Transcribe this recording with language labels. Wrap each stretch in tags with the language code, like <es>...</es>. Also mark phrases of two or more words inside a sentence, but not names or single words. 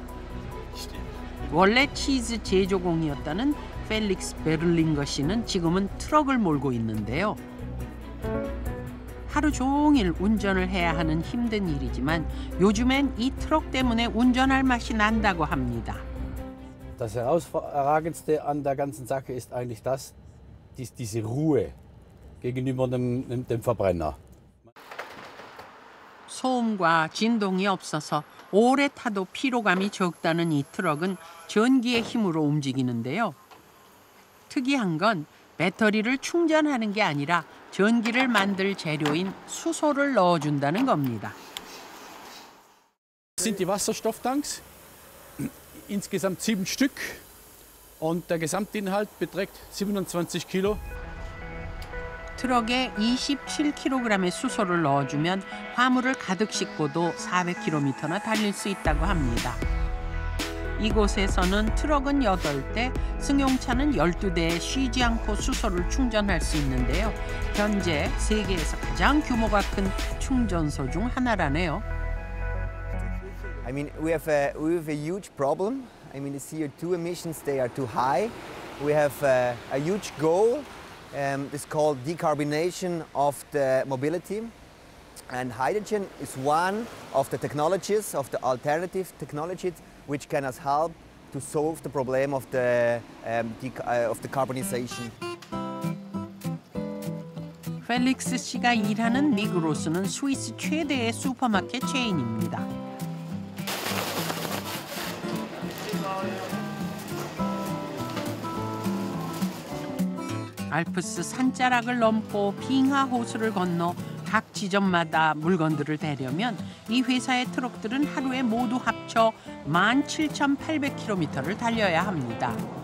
<ko>원래 치즈 제조공이었다는 펠릭스 베를링거 씨는 지금은 트럭을 몰고 있는데요. 하루 종일 운전을 해야 하는 힘든 일이지만 요즘엔 이 트럭 때문에 운전할 맛이 난다고 합니다.</ko> <de>Das Herausragendste an der ganzen Sache ist eigentlich das, ist diese Ruhe gegenüber dem Verbrenner.</de> <ko>소음과 진동이 없어서 오래 타도 피로감이 적다는 이 트럭은 전기의 힘으로 움직이는데요. 특이한 건 배터리를 충전하는 게 아니라 전기를 만들 재료인 수소를 넣어준다는 겁니다.</ko> <de>Das sind die Wasserstofftanks, insgesamt 7 Stück und der Gesamtinhalt beträgt 27 Kilo.</de> <ko>트럭에 27kg의 수소를 넣어주면 화물을 가득 싣고도 400km나 달릴 수 있다고 합니다. 이곳에서는 트럭은 8대, 승용차는 12대에 쉬지 않고 수소를 충전할 수 있는데요. 현재 세계에서 가장 규모가 큰 충전소 중 하나라네요.</ko> <en>I mean, we have a huge problem. I mean, the CO2 emissions, they are too high. We have a huge goal. It's called decarbonation of the mobility. And hydrogen is one of the technologies, of the alternative technologies, which can help to solve the problem of the decarbonization.</en> <ko>펠릭스 씨가 일하는 미그로스는 스위스 최대의 슈퍼마켓 체인입니다. 알프스 산자락을 넘고 빙하 호수를 건너 각 지점마다 물건들을 대려면 이 회사의 트럭들은 하루에 모두 합쳐 17,800km를 달려야 합니다.</ko>